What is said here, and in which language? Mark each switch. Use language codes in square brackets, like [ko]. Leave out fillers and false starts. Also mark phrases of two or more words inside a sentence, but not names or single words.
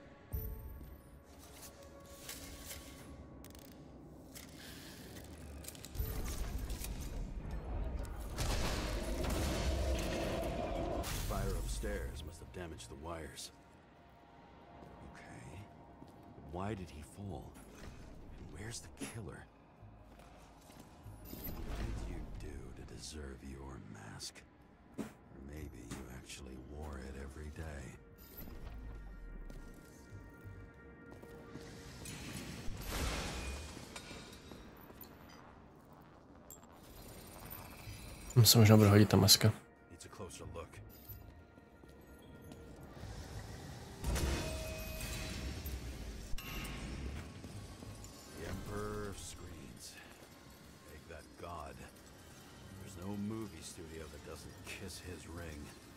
[en] Fire upstairs must have damaged the wires. Okay. Why did he fall? And where's the killer? What did you do to deserve your mask? Or maybe you actually wore it every day. [cs] Se možná bude hodit ta maska. [en] Needs a closer look. The Emperor of Screens. Make that god. There's no movie studio that doesn't kiss his ring.